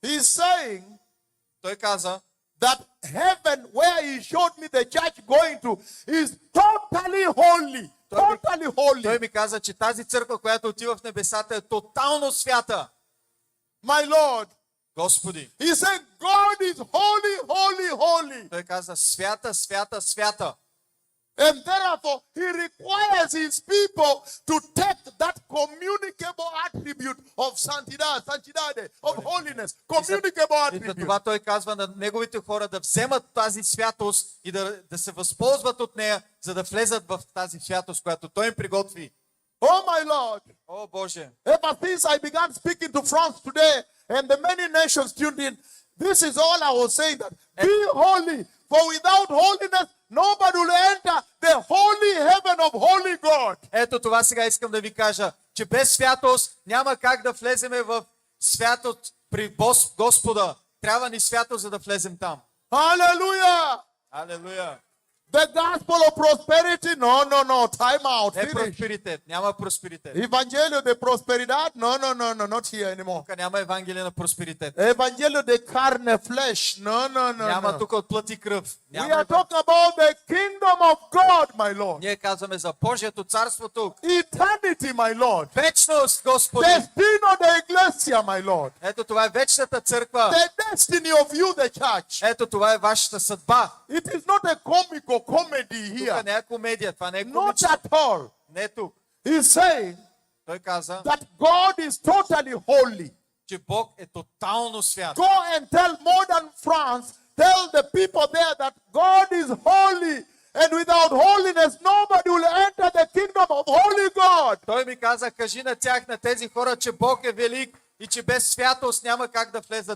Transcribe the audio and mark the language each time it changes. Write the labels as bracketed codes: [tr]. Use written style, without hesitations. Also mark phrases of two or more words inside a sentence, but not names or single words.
[en] He's saying [bg] Той каза, [en] that heaven, where he showed me the church going to, is totally holy. Totally holy. [bg] той ми каза, че тази църква, която отива в небесата, е тотално свята. [en] My Lord. [bg] Господи. [en] He said, God is holy, holy, holy. [bg] Той каза, свята, свята, свята. [en] And therefore, he requires his people to take that communicable attribute of santidade, of holiness, communicable [bg] И за [en] attribute. [bg] това той казва на неговите хора да вземат тази святост и да се възползват от нея, за да влезат в тази святост, която той им приготви. [en] Oh my Lord, [bg] О, Боже! [en] ever since I began speaking to France today and the many nations tuned in, this is all I was saying, that be holy, for without holiness, nobody will enter the holy heaven of holy God. [bg] Ето това сега искам да ви кажа, че без святост няма как да влеземе в святост при Господа. Трябва ни святост, за да влезем там. [en] Hallelujah! [bg] Алелуя! [en] The gospel of prosperity, no, time out, [bg] Не [en] finish. [bg] просперитет, няма просперитет. [es] Evangelio de prosperidad, [en] no, not here anymore. [bg] Тук няма Евангелие на просперитет. [es] Evangelio de carne, flesh, no. [bg] Няма тук от плът и кръв. [en] We are talking about the kingdom of God, my Lord. [bg] Ние казваме за Божието царство тук. [en] Eternity, my Lord. [bg] Вечност, Господи! [es] Destino de iglesia, [en] my Lord. [bg] Ето това е вечната църква. [en] The destiny of you, the church. [bg] Ето това е вашата съдба. [en] It is not a comical comedy [bg] Тук [en] here. [bg] не е комедия, това не е [en] Not [bg] комично. [en] at all. [bg] Не е тук. [en] He's saying [bg] Той каза, [en] that God is totally holy. [bg] че Бог е тотално свят. [en] Go and tell modern France, tell the people there that God is holy. And without holiness, nobody will enter the kingdom of holy God. [bg] Той ми каза, кажи на тях, на тези хора, че Бог е велик и че без святост няма как да влезат